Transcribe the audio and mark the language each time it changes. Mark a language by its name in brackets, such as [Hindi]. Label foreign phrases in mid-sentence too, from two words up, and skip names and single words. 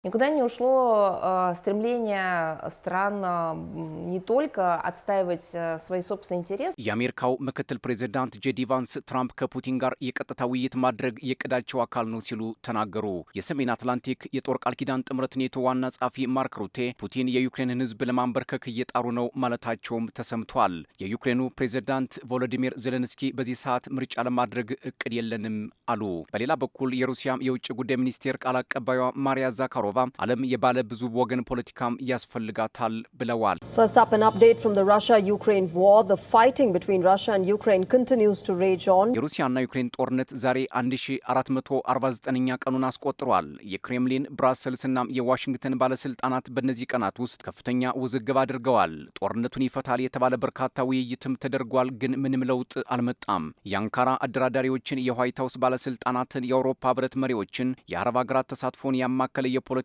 [Russian] Никуда не ушло стремление стран не только отстаивать свои собственные интересы. [Amharic] የአሜሪካው ምክትል ፕሬዚዳንት ጄዲ ቫንስ ትራምፕ ከፑቲን ጋር የቀጥታ ውይይት ማድረግ የቅዳቸው አካል ነው ሲሉ ተናገሩ። የሰሜን አትላንቲክ የጦር ቃል ኪዳን ጥምረት ኔቶ ዋና ጸሐፊ ማርክ ሩቴ ፑቲን የዩክሬንን ሕዝብ ለማንበርከክ እየጣሩ ነው ማለታቸውም ተሰምቷል። የዩክሬኑ ፕሬዚዳንት ቮሎዲሚር ዜሌንስኪ በዚህ ሰዓት ምርጫ ለማድረግ እቅድ የለንም አሉ። በሌላ በኩል የሩሲያ የውጭ ጉዳይ ሚኒስቴር ቃል አቀባዩ ማሪያ ዛካሮቫ ዓለም የባለ ብዙ ወገን ፖለቲካም ያስፈልጋታል ብለዋል። [English] First up, an update from the Russia-Ukraine war. The fighting between Russia and Ukraine continues to rage on. [Amharic] የሩሲያና ዩክሬን ጦርነት ዛሬ 1449ኛ ቀኑን አስቆጥሯል። የክሬምሊን ብራሰልስና የዋሽንግተን ባለስልጣናት በእነዚህ ቀናት ውስጥ ከፍተኛ ውዝግብ አድርገዋል። ጦርነቱን ይፈታል የተባለ በርካታ ውይይትም ተደርጓል፣ ግን ምንም ለውጥ አልመጣም። የአንካራ አደራዳሪዎችን፣ የዋይት ሀውስ ባለስልጣናትን፣ የአውሮፓ ህብረት መሪዎችን፣ የአረብ ሀገራት ተሳትፎን ያማከለ የፖለቲካ